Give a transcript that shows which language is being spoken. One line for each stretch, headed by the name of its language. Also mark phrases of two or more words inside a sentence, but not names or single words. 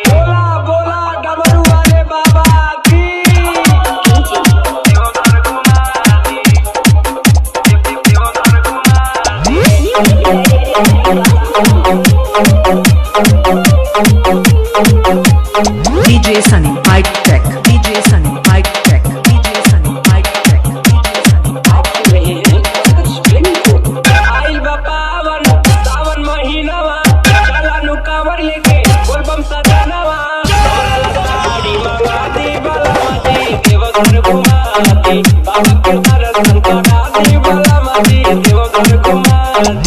Bhojpuri: बोला बोला डमरू वाले बाबा की। घर घुमा दी। घर घुमा दी।
English: DJ Sunny Mic Check. DJ Sunny Mic Check. DJ Sunny Mic Check. DJ Sunny Mic
Bhojpuri: आइल बा पावन सावन महीनावा चला नु कांवर लेके बोलबम सजनवा। साड़ी मंगा दी बाला माटी देवघर घुमा दी। बाबा के दर्शन करा दी बाला माटी देवघर घुमा दी।